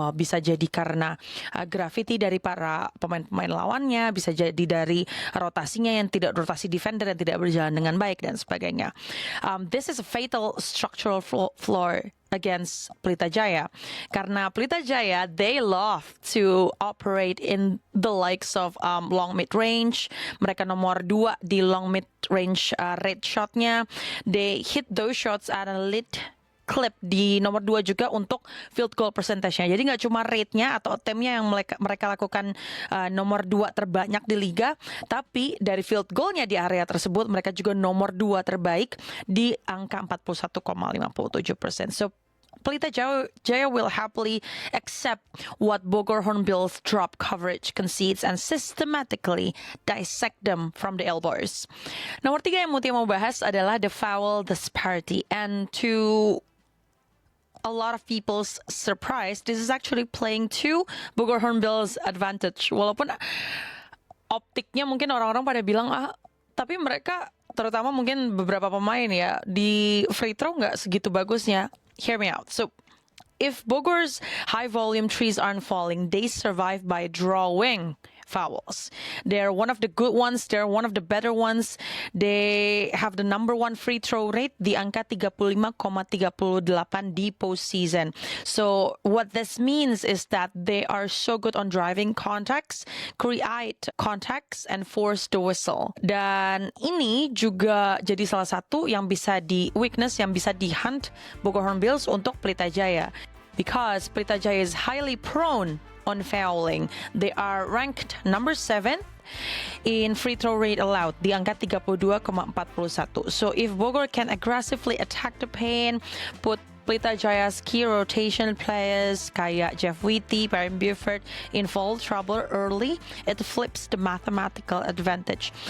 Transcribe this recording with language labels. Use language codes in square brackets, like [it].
[id] Bisa jadi karena graffiti dari para pemain-pemain lawannya, bisa jadi dari rotasinya yang tidak, rotasi defender yang tidak berjalan dengan baik dan sebagainya. [en] This is a fatal structural flaw against Pelita Jaya karena Pelita Jaya, they love to operate in the likes of long mid range. [id] Mereka nomor 2 di long mid range rate shotnya. [en] They hit those shots at a lit clip [id] di nomor 2 juga untuk field goal percentage-nya. Jadi nggak cuma rate-nya atau attempt-nya yang mereka lakukan nomor 2 terbanyak di liga, tapi dari field goal-nya di area tersebut mereka juga nomor 2 terbaik di angka 41,57%. [en] So Pelita Jaya will happily accept what Bogor Hornbills drop coverage concedes and systematically dissect them from the elbows. [id] Nomor 3 yang Mutia mau bahas adalah [en] the foul disparity, and to a lot of people's surprise, this is actually playing to Bogor Hornbills' advantage. [id] Walaupun optiknya mungkin orang-orang pada bilang tapi mereka, terutama mungkin beberapa pemain ya, di free throw nggak segitu bagusnya. [en] Hear me out. So, if Bogor's high volume trees aren't falling, they survive by drawing fouls. They're one of the good ones. They're one of the better ones. They have the number 1 free throw rate [id] di angka 35,38 di postseason. [en] So what this means is that they are so good on driving contacts, create contacts, and force the whistle. [id] Dan ini juga jadi salah satu yang bisa weakness yang bisa di-hunt Bogor Hornbills untuk Pelita Jaya. [en] Because Pelita Jaya is highly prone on fouling. They are ranked number 7 in free throw rate allowed [id] di angka 32,41. [en] So if Bogor can aggressively attack the paint, put Pelita Jaya's key rotation players kayak Jeff Witty, Perrin Buford in foul trouble early, it flips the mathematical advantage.